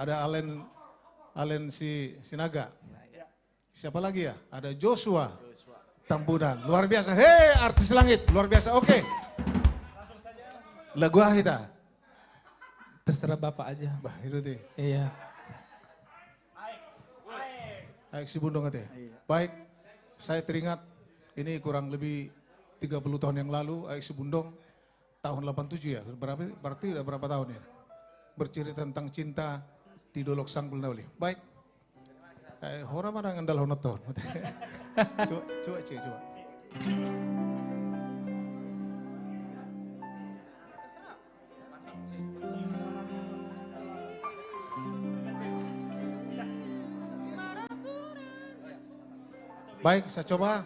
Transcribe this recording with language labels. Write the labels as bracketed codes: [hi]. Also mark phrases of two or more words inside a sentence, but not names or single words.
[id] Ada Alen si Sinaga. Siapa lagi ya? Ada Joshua Tambunan, luar biasa. Hei artis langit, luar biasa. Oke. Lagu kita. Terserah Bapak aja. Bah, itu deh. Iya. Aik si Bundong katanya. Baik, saya teringat ini kurang lebih 30 tahun yang lalu Aik si Bundong tahun 87 ya. Berarti udah berapa tahun ya? Bercerita tentang cinta di Dolok Sang Belnauli. Baik. Hora mana ngandal honoton. Coba. Baik, saya coba.